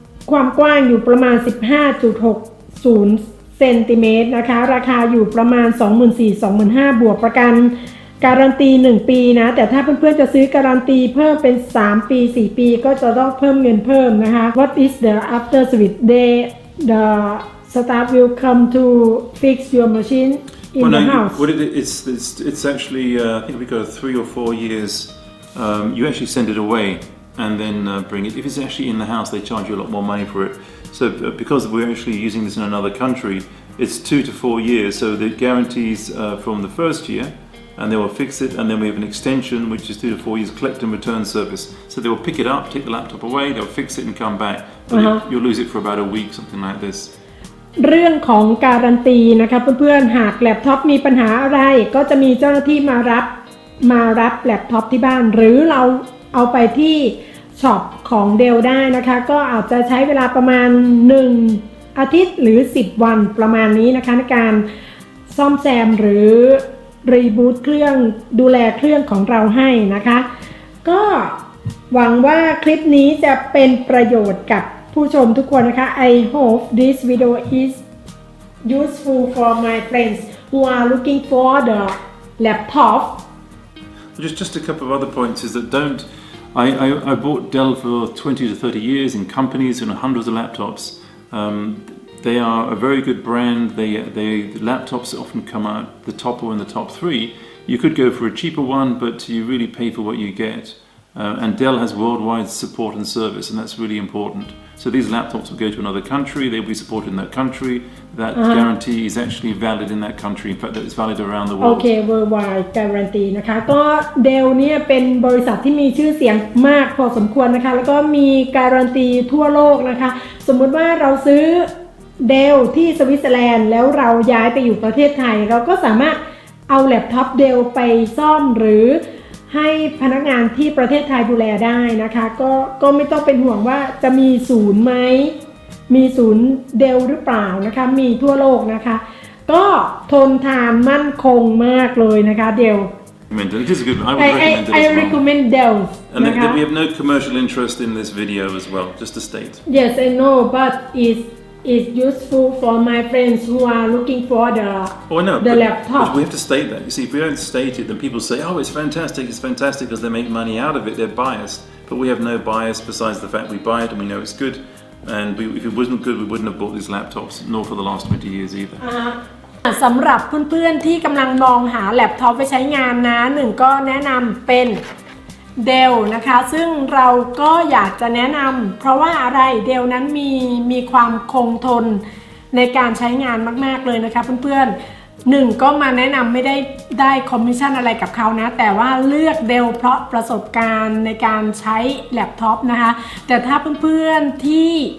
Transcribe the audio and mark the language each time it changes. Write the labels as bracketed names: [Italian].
[Thai] ความกว้างอยู่ประมาณ 15.60 เซนติเมตรนะคะราคาอยู่ประมาณ 24,000-25,000 บวกประกันการันตี1ปีนะแต่ถ้าเพื่อนๆจะซื้อการันตีเพิ่มเป็น3ปี4ปีก็จะต้องเพิ่มเงินเพิ่มนะคะ [English] What is the after service the staff will come to fix your machine in the house it's actually I think we go 3 or 4 years you actually send it away and then bring it if it's actually in the house they charge you a lot more money for it so because we're actually using this in another country it's 2 to 4 years so the guarantees from the first year and they will fix it and then we have an extension which is 2 to 4 years collect and return service so they will pick it up take the laptop away they'll fix it and come back but you'll lose it for about a week something like this [Thai] เรื่องของการันตีนะคะเพื่อนๆหากแล็ปท็อปมีปัญหาอะไรก็จะมีเจ้าหน้าที่มารับแล็ปท็อปที่บ้านหรือเราเอาไปที่ช็อปของเดลได้นะคะก็อาจจะใช้เวลาประมาณ1อาทิตย์หรือ10วันประมาณนี้นะคะในการ ซ่อมแซมหรือรีบูตเครื่องดูแลเครื่องของเราให้นะคะก็หวังว่าคลิปนี้จะเป็นประโยชน์กับผู้ชมทุกคนนะคะ [English] I hope this video is useful for my friends who are looking for the laptop just a couple of other points is that I bought Dell for 20 to 30 years in companies and hundreds of laptops they are a very good brand. The laptops often come out the top or in the top 3. You could go for a cheaper one, but you really pay for what you get. And Dell has worldwide support and service, and that's really important. So these laptops will go to another country. They'll be supported in that country. That guarantee is actually valid in that country. In fact, it's valid around the world. Okay, worldwide guarantee [Thai] นะคะก็ Dell เนี่ยเป็นบริษัทที่มีชื่อเสียงมากพอสมควรนะคะแล้วก็มีการันตีทั่วโลกนะคะสมมุติว่าเราซื้อ เดลที่สวิตเซอร์แลนด์แล้วเราย้ายไปอยู่ประเทศไทยเราก็สามารถเอาแล็ปท็อปเดลไปซ่อมหรือให้พนักงานที่ประเทศไทยดูแลได้นะคะก็ไม่ต้องเป็นห่วงว่าจะมีศูนย์ไหมมีศูนย์เดลหรือเปล่านะคะมีทั่วโลกนะคะก็ทนทานมั่นคงมากเลยนะคะเดล [English] It is a good. I would recommend it I as well. recommend Dell. And we have no commercial interest in this video as well, just to state. Yes, I know, but it's useful for my friends who are looking for the laptop. But we have to state that. You see, if we don't state it, then people say, "Oh, it's fantastic because they make money out of it. They're biased." But we have no bias besides the fact we buy it and we know it's good. And if it wasn't good, we wouldn't have bought these laptops, nor for the last 20 years either. [Thai] สำหรับเพื่อนๆที่กำลังมองหาแล็ปท็อปไปใช้งานนะหนึ่งก็แนะนำเป็น Dell นะคะซึ่งเราก็อยากจะแนะนำเพราะว่าอะไร Dell นั้นมีความคงทนในการใช้งานมากๆเลยนะคะเพื่อนๆหนึ่งก็มาแนะนำไม่ได้คอมมิชชั่นอะไรกับเขานะแต่ว่าเลือก Dell เพราะประสบการณ์ในการใช้แล็ปท็อปนะคะแต่ถ้าเพื่อนๆที่